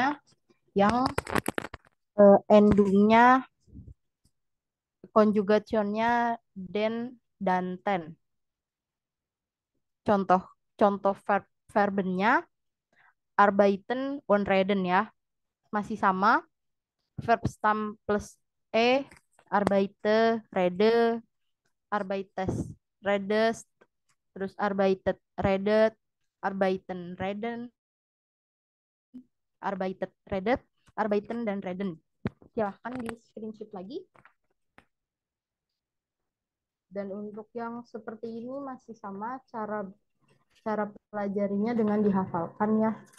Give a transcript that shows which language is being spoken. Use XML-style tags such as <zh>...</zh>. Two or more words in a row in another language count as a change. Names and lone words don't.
<id>yang endingnya konjugasionnya den dan ten. Contoh contoh verbnya</id> <de>arbeiten und reden</de> <id>ya. Masih sama,</id> <en>verb stem</en> <de>plus arbeite, rede, arbeites, redes, terus arbeitet, redet, arbeiten, reden, arbeitet, redet, arbeiten,</de> <id>dan reden. Silahkan di screenshot lagi. Dan untuk yang seperti ini masih sama, cara pelajarinya dengan dihafalkan ya.</id>